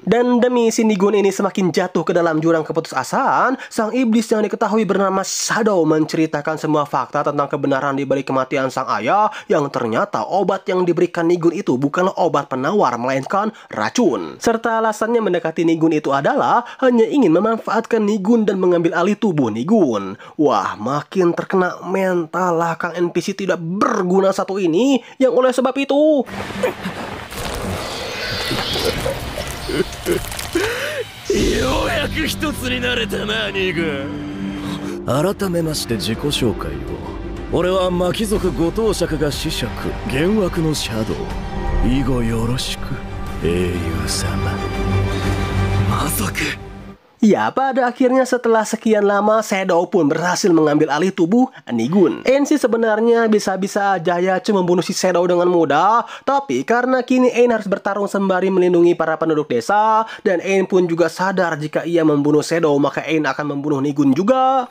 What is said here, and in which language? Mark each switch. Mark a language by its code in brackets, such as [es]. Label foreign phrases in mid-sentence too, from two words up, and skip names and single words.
[id] Dan demi si Nigun ini semakin jatuh ke dalam jurang keputusasaan, sang iblis yang diketahui bernama Shadow menceritakan semua fakta tentang kebenaran di balik kematian sang ayah, yang ternyata obat yang diberikan Nigun itu bukanlah obat penawar, melainkan racun. Serta alasannya mendekati Nigun itu adalah hanya ingin memanfaatkan Nigun dan mengambil alih tubuh tubuh Nigun. Wah, makin terkena mental lah Kang NPC tidak berguna satu ini. Yang oleh sebab itu [ja] ようやく一つになれたな、ニグ。改めまして自己紹介を。俺は魔貴族五等尺が子爵、幻惑のシャドウ。以後よろしく、英雄様。まさか。 [id] Ya, pada akhirnya setelah sekian lama Shadow pun berhasil mengambil alih tubuh Nigun. Ain sih sebenarnya bisa-bisa aja ya cuma membunuh si Shadow dengan mudah, tapi karena kini Ain harus bertarung sembari melindungi para penduduk desa, dan Ain pun juga sadar jika ia membunuh Shadow maka Ain akan membunuh Nigun juga.